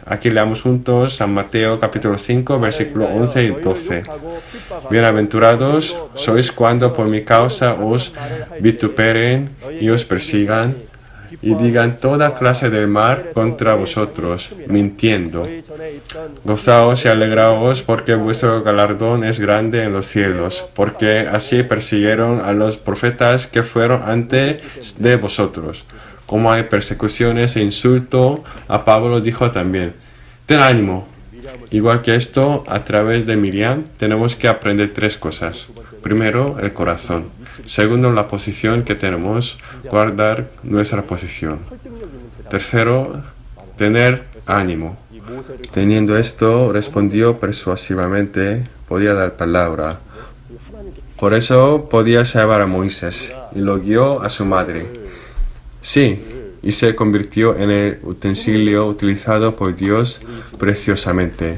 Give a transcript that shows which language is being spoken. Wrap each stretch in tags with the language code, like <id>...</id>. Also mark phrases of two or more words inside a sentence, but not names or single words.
<es>Aquí leamos juntos San Mateo capítulo 5, versículo 11 y 12. Bienaventurados sois cuando por mi causa os vituperen y os persigan, y digan toda clase de mal contra vosotros, mintiendo.</es> <ko>저희 전에 있던</ko> <es>Gozaos y alegraos porque vuestro galardón es grande en los cielos, porque así persiguieron a los profetas que fueron antes de vosotros. Como hay persecuciones e insulto, a Pablo dijo también, ten ánimo. Igual que esto, a través de Miriam tenemos que aprender tres cosas. Primero, el corazón. Segundo, la posición que tenemos, guardar nuestra posición.</es> <ko>설득력 있는 대답.</ko> <es>Tercero, tener ánimo.</es> <ko>이 모세를</ko> <es>Teniendo esto, respondió persuasivamente, podía dar palabra.</es> <ko>하나님께</ko> <es>Por eso podía salvar a Moisés y lo guió a su madre. Sí, y se convirtió en el utensilio utilizado por Dios preciosamente.</es>